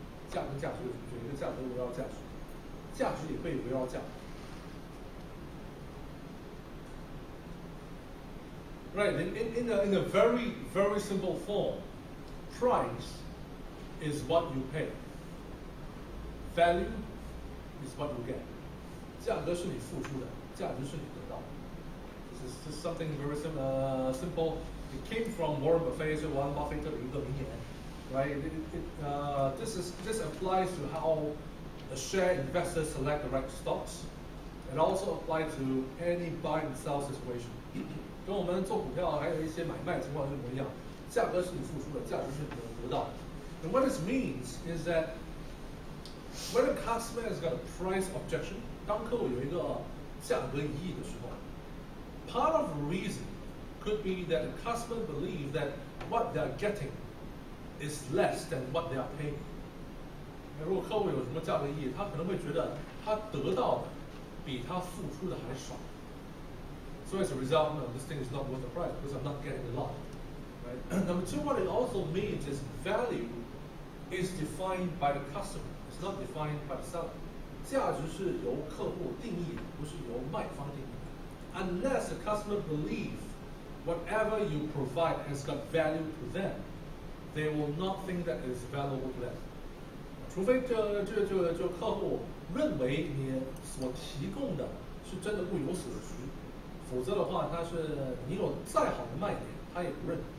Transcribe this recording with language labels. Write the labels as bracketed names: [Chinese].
[Chinese] 价跟价值有一个价格围绕价值，价值也会围绕价值。 [English] Right, in a very, very simple form, price is what you pay. Value is what you get. [Chinese] 价格是你付出的，价值是你得到的。 [English] This is something very simple. It came from Warren Buffett, [Chinese] 是 Warren Buffett 的一个名言。 [English] Right? This applies to how a share investor select the right stocks. It also applies to any buy and sell situation. [Chinese] 跟我们做股票还有一些买卖情况是不一样，价格是你付出的，价值是你得到的。 [English] And what this means is that when a customer has got a price objection， [Chinese] 当客户有一个价格疑义的时候 [English] ，part of the reason could be that the customer believe that what they are getting is less than what they are paying。 [Chinese] 如果客户有什么价格疑义，他可能会觉得他得到的比他付出的还少。 [English] So as a result, no, this thing is not worth the price because I'm not getting a lot. Right? Number two, what it also means is value is defined by the customer. It's not defined by the seller. [Chinese] 价值是由客户定义的，不是由卖方定义的。 [English] Unless the customer believes whatever you provide has got value to them, they will not think that it is valuable to them. [Chinese] 除非这客户认为你所提供的是真的物有所值，否则的话，他是你有再好的卖点，他也不认。